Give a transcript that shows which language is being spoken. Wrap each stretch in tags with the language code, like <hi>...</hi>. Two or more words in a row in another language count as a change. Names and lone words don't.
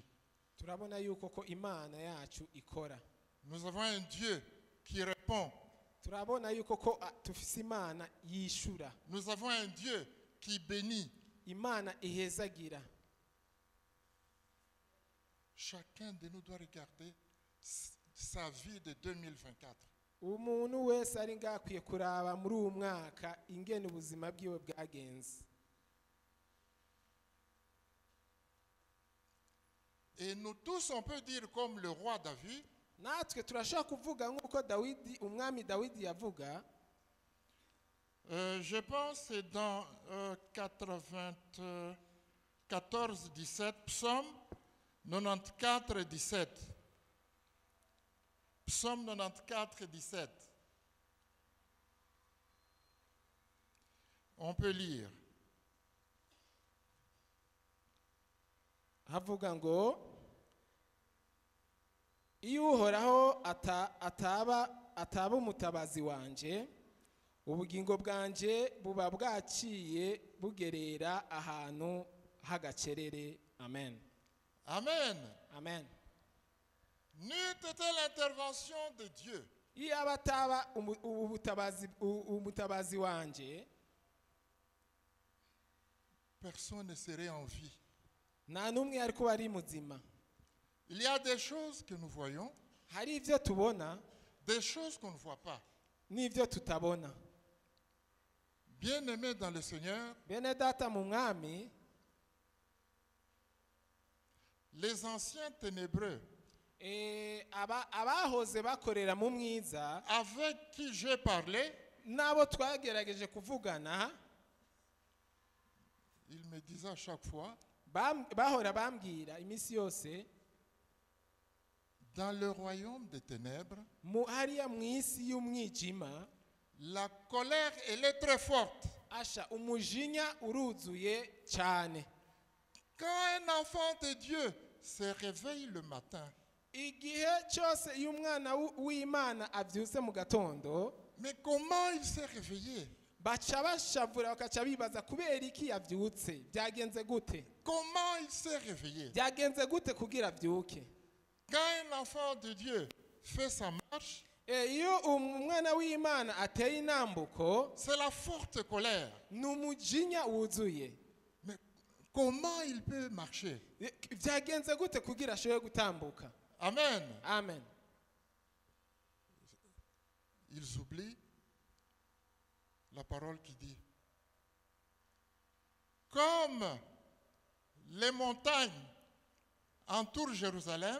<rn>Turabona yuko ko imana yacu ikora.</rn> <fr>Nous avons un Dieu qui répond.</fr> <rn>Turabona yuko ko tufise imana yishura,</rn> <fr>Nous avons un Dieu qui bénit.</fr> <rn>imana ihezagira.</rn> <fr>Chacun de nous doit regarder sa vie de 2024.</fr> <rn>Umuntu wese ari ngakwiye kuraba muri uwo mwaka ingene ubuzima bwiwe bwagenze.</rn> <fr>Et nous tous, on peut dire comme le roi David,</fr> <rn>Natwe turashaka kuvuga nk'uko Dawidi, umwami Dawidi yavuga.</rn> <fr>je pense que c'est dans 94, 17, psaume 94, 17. Psaume 94, 17. On peut lire.</fr> <rn>Havuga ngo iyo uhoraho ataba umutabazi wanje, ubugingo bwanje buba bwaciye bugerera ahantu h'agacerere. Amen, Amen. amen.</rn> <fr>N'eût été l'intervention de Dieu,</fr> <rn>Iyo aba ataba umutabazi wanje,</rn> <fr>personne ne serait en vie.</fr> <rn>nta n'umwe yari kuba ari muzima.</rn> <fr>Il y a des choses que nous voyons,</fr> <rn>Hari ibyo tubona</rn> <fr>des choses qu'on ne voit pas.</fr> <rn>n'ibyo tutabona.</rn> <fr>Bien-aimés dans le Seigneur,</fr> <rn>Bene data mu mwami,</rn> <fr>les anciens ténébreux</fr> <rn>abahoze bakorera mu mwiza,</rn> <fr>avec qui j'ai parlé,</fr> <rn>n'abo twagerageje kuvugana,</rn> <fr>ils me disaient à chaque fois,</fr> <rn>bahora bambwira iminsi yose,</rn> <fr>dans le royaume des ténèbres,</fr> <rn>hariya mu isi y'umwijima,</rn> <fr>la colère, elle est très forte.</fr> <rn>asha umujinya uruzuye cyane.</rn> <fr>Quand un enfant de Dieu se réveille le matin,</fr> <rn>Igihe cyose iyo umwana w'Imana abyutse mu gatondo,</rn> <fr>mais comment il s'est réveillé?</fr> <rn>baca bashavura bakaca bibaza kubera iki yabyutse, byagenze gute,</rn> <fr>Comment il s'est réveillé?</fr> <rn>byagenze gute kugira abyuke.</rn> <fr>Quand un enfant de Dieu fait sa marche,</fr> <rn>Iyo umwana w'Imana ateye inambuko,</rn> <fr>c'est la forte colère.</fr> <rn>ni umujinya wuzuye.</rn> <fr>Mais comment il peut marcher?</fr> <rn>Byagenze gute kugira ashobore gutambuka. Amen. Amen.</rn> <fr>Ils oublient la parole qui dit, comme les montagnes entourent Jérusalem,</fr>